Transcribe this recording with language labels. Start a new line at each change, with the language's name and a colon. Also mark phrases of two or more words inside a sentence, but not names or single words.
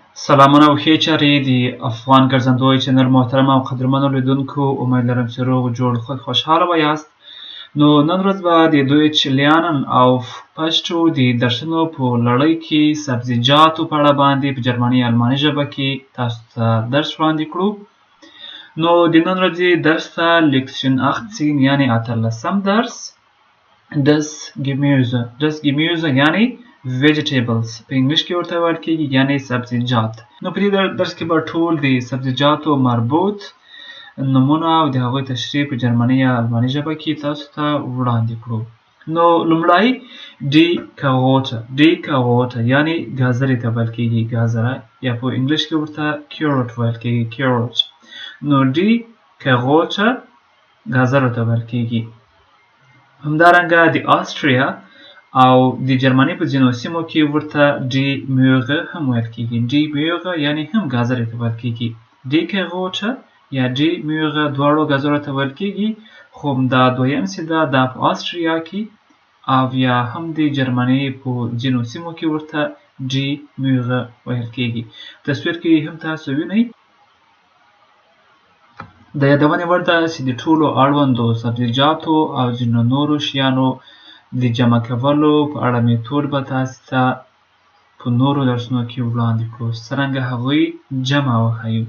Pashto: سلامونه او ښې چارې د افغان ګرځندوی چینل محترم او قدرمنو لیدونکو امید لرم چې روغ جوړ خوشحاله به یاست. نو نن ورځ به د Deutsch Lernen Auf Paschto د درسونو په لړۍ کې سبزیجاتو په اړه باندې په جرمني الماني ژبه کې تاسو ته درس وړاندې کړو. نو د نن ورځې درس ته
German: Lektion 18
Pashto: یعنی 18 درس
German: Das Gemüse
Pashto: یعنی vegetables په انګلیش کې ورته ویل کېږي یعنی سبزیجات. نو په دې درس کې به ټول د سبزیجاتو مربوط نومونه او د هغوی تشریح په جرمني یا الماني ژبه کې تاسو ته وړاندې کړو. نو لومړی
German: die Karotte
Pashto: یعنی ګازرې ته ویل کېږي ګازره یا په انګلیش کې ورته carrot ویل کېږي carrot. نو
German: die Karotte
Pashto: ګازرو ته ویل کېږي. همدارنګه د آسټریا او د جرمني په ځینو سیمو کې ورته
German: die Möhre
Pashto: هم ویل کېږي.
German: die Möhre
Pashto: یعنی هم ګازرې ته ویل کېږي.
German: die Karotte
Pashto: یا
German: die Möhre
Pashto: دواړو ګازرو ته ویل کېږي، خو دا دویم چې دا په آسټریا کې او یا هم د جرمني په ځینو سیمو کې ورته
German: die Möhre
Pashto: ویل کېږي. تصویر کې هم تاسو وینئ. د یادونې وړ ده چې د ټولو اړوندو سبزیجاتو او ځینو نورو شیانو د جمع کولو په اړه میتود به تاسو ته په نورو درسونو کې وړاندې کړو، څرنګه هغوی جمع وښیو.